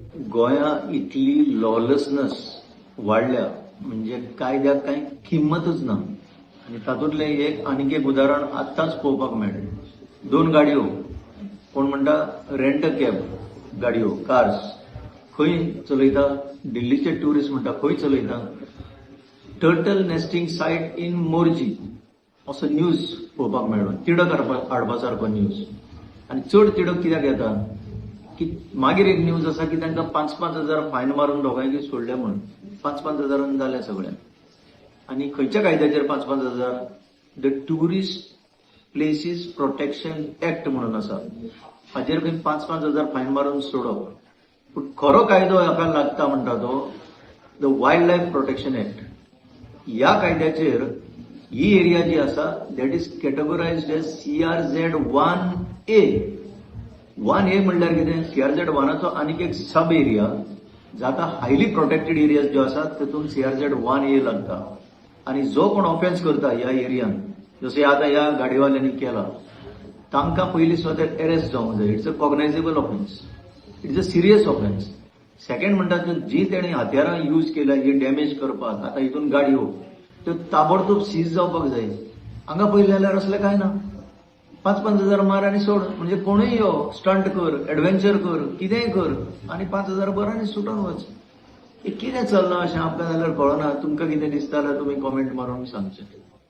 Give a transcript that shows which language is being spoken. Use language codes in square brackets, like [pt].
[kok] गोया इतली लॉलेसनेस वाढल्या म्हणजे कायद्याक काही किंमतच ना. आणि तातूंतले आनीक एक उदाहरण आत्ताच पळोवपाक मेळ्ळें. 2 गाडयो, कोण म्हणटा रेंट अ कॅब गाडयो, कार्स खंय चलयता, दिल्लीचे ट्युरिस्ट म्हणटा खंय चलयता, टर्टल नेस्टिंग साइट इन मोर्जी असो न्यूज पळोवपाक मेळ्ळो. तिडक हाडपासारको न्यूज. आणि चड तिडक कित्याक येता की मागीर एक न्यूज आसा की तांकां 5-5 हजार फायन मारून दोगांयकी सोडले म्हणून. 5-5 हजारान जाले सगळ्यांक. आणि खंयच्या कायद्याचेर 5-5 हजार? The tourist places protection act म्हणून आसा. हाचेर खंय 5-5 हजार फायन मारून सोडप. पूण खरो कायदो हाका लागता म्हणटा तो the wild life protection act. ह्या कायद्याचेर ही एरिया जी आसा [en] that is categorized as [kok] CRZ 1A. 1A म्हणल्यार कितें? CRZ 1चो आनीक एक सब एरिया जाता हायली प्रोटेक्टेड एरियाज ज्यो आसात तितून CRZ 1A लागता. आणि जो कोण ऑफेन्स करता ह्या एरियान, जसे आता ह्या गाडीवाल्यांनी केला, तांकां पयलीं स्वतः अरेस्ट जावंक जाय. [en] It's a cognizable offence. It's a serious offence. [kok] Second म्हणटा जी तेणी हत्यारां यूज केल्या ही डॅमेज करपाक, आता हितून गाडयो त्यो ताबडतोब सीज जावपाक जाय. हांगा पयलें जाल्यार असलें काय ना. 5-5 हजार मार आनी सोड. म्हणजे कोणूय यो, स्टंट कर, एडव्हेंचर कर, कितेंय कर आणि 5 हजार भर आनी सुटून वच. हे कितें चल्लां अशें आमकां जाल्यार कळना. तुमकां कितें दिसता जाल्यार तुमी कॉमेंट मारून सांगचें.